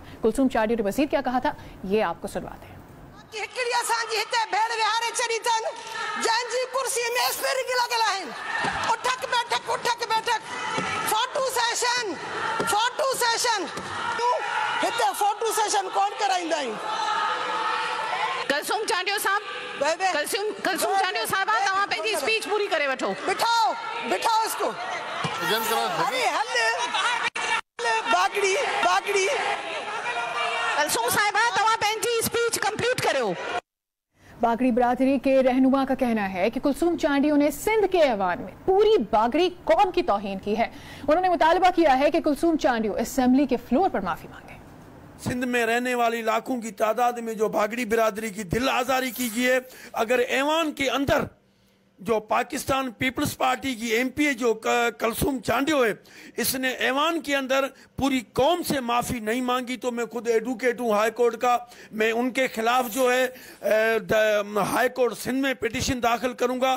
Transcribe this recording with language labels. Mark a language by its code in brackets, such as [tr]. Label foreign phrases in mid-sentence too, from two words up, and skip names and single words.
[ur] کلثوم چانڈیوں نے مزید کیا کہا تھا، یہ آپ کو سنواتے ہیں. [sd] اٿڪ ويٺڪ [en] photo session [sd] ڪون ڪرائيندا ڪلثوم چانڊيو صاحب ڪلثوم چانڊيو صاحب توهان پنهنجي اسپيچ پوري ڪري وٺو. [ur] بٹھاؤ اس کو۔ ارے باگڑی [sd] ڪلثوم صاحبه توهان پنهنجي اسپيچ ڪمپليٽ ڪريو. [ur] باگڑی برادری کے رہنما کا کہنا ہے کہ کلثوم چانڈیوں نے سندھ کے ایوان میں پوری باگڑی قوم کی توہین کی ہے. انہوں نے مطالبہ کیا ہے کہ کلثوم چانڈیوں اسمبلی کے فلور پر معافی مانگے. سندھ میں رہنے والی لاکھوں کی تعداد میں جو باگڑی برادری کی دل آزاری کی گئی ہے، اگر ایوان کے اندر جو پاکستان پیپلز پارٹی کی MP جو کلثوم چانڈیو ہے، اس نے ایوان کے اندر پوری قوم سے معافی نہیں مانگی، تو میں خود ایڈووکیٹ ہوں [en] high court [ur] کا، میں ان کے خلاف جو ہے [en] high court [ur] سندھ میں پٹیشن داخل کروں گا.